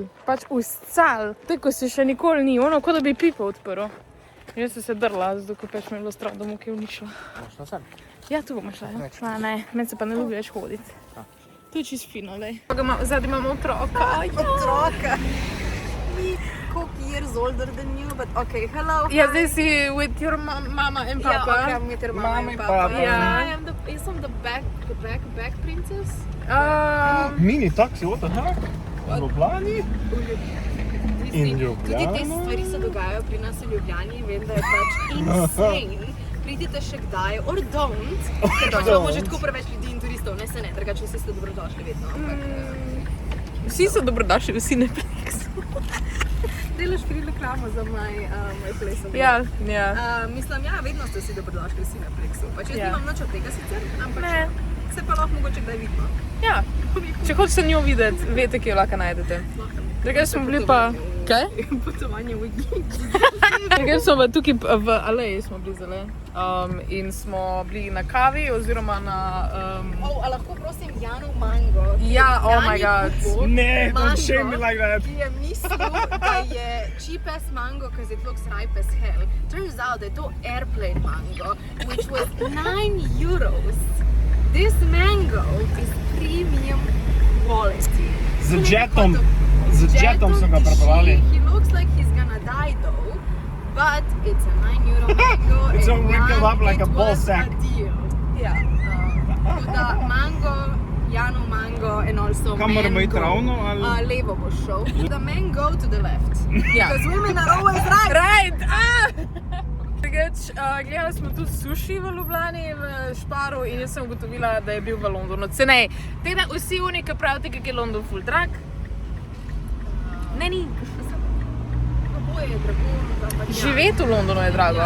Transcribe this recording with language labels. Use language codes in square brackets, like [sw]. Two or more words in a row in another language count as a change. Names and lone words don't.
[sl] Pač uscal, tako se še nikoli ni, ono kot da bi pipo odprl. Jaz sem se drla, zato ko pač mi je bilo strah, da mu kaj uničila. Šla sem. Ja, tu bomo šla, ja. Ma ne, meni se pa ne ljubi več hoditi. To je čist fino, lej. Zadaj imamo otroka. Otroka. [en] Koliko years older than you, but okay, hello. [sl] Ja, zdaj si [en] with your mama and Yeah, papa. okay, I'm with your mama Mama and in papa. papa. [sl] Ja. [en] I'm the back princess. [sl] Mini taksi, [en] what the heck? [sl] V Ljubljani? In Tudi te Ljubljana? stvari se dogajajo pri nas v Ljubljani, vem, da je pač insane. Pridite še kdaj, [en] or don't, [sl] ker pač imamo že tako preveč ljudi in turistov, ne se ne, drugače vsi ste dobrodošli vedno, ampak... Vsi so dobrodošli, vsi Netflix. Delaš free reklamo za [en] my place. [sl] Ja, ja. Mislim, ja, vedno ste vsi dobrodošli vsi na Plexu. Pač jaz Ja. nimam nič od tega sicer, ampak Ne. se pa lahko mogoče kdaj vidimo. Ja, če hočete njo videti, veste, kje jo lahko najdete. Drugače smo bili pa... Kaj? Potovanje v Egiptu. Drugače smo pa tukaj v Aleji smo bili zdaj, in smo bili na kavi oziroma na... A lahko prosim Janu Mango? Ja, [en] oh my god. [sl] Ne, Mango, [en] don't shame me like that. [sl] Ki je mislil, da je [en] cheap ass mango, because it looks ripe as hell. Turns out that to airplane mango, which was 9 euros. This mango is premium quality. [sl] Z jetom so ga prepeljali. [en] He looks like he's gonna die though, but it's a 9 euro mango. It's and all wrinkled up like a it ball was sack. A deal. Yeah. The mango, Janu mango, and also [sl] Kam moramo iti [en] mango. [sl] ravno ali? Levo boš šel. [en] The men go to the left. [sl] Ja. [en] Because women are always right. Right! [sl] Drugač, gledali smo tudi suši v Ljubljani, v Šparu in jaz sem ugotovila, da je bil v Londonu cenej. Tako da vsi oni, ki pravite, kako je London ful drag, ne ni. Oboje je drago, ampak ja. Živeti v Londonu je drago,